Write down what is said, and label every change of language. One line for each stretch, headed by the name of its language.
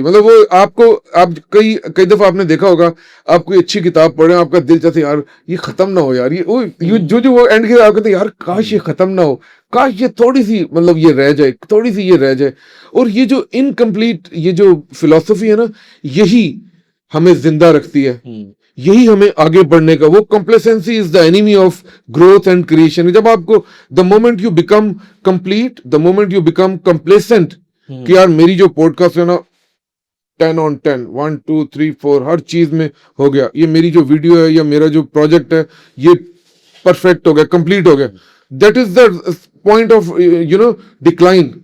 Urdu: مطلب وہ آپ کئی دفعہ آپ نے دیکھا ہوگا, آپ کوئی اچھی کتاب پڑھیں, آپ کا دل چاہتا ہے یار یہ ختم نہ ہو یار, یہ جو وہ اینڈ کے آپ کہتے ہیں یار کاش یہ ختم نہ ہو, کاش یہ تھوڑی سی مطلب یہ رہ جائے, تھوڑی سی یہ رہ جائے. اور یہ جو انکمپلیٹ یہ جو فلسفی ہے نا, یہی ہمیں زندہ رکھتی ہے, یہی ہمیں آگے بڑھنے کا.
English: وہ complacency is the enemy of growth and creation.
Urdu: جب آپ کو
English: the moment you become complete, the moment you become complacent,
Urdu: کہ یار میری جو پوڈ کاسٹ ہے نا 10 on 10 1 2 3 4 ہر چیز میں ہو گیا, یہ میری جو ویڈیو ہے یا میرا جو پروجیکٹ ہے یہ پرفیکٹ ہو گیا, کمپلیٹ ہو گیا,
English: That is the point of decline.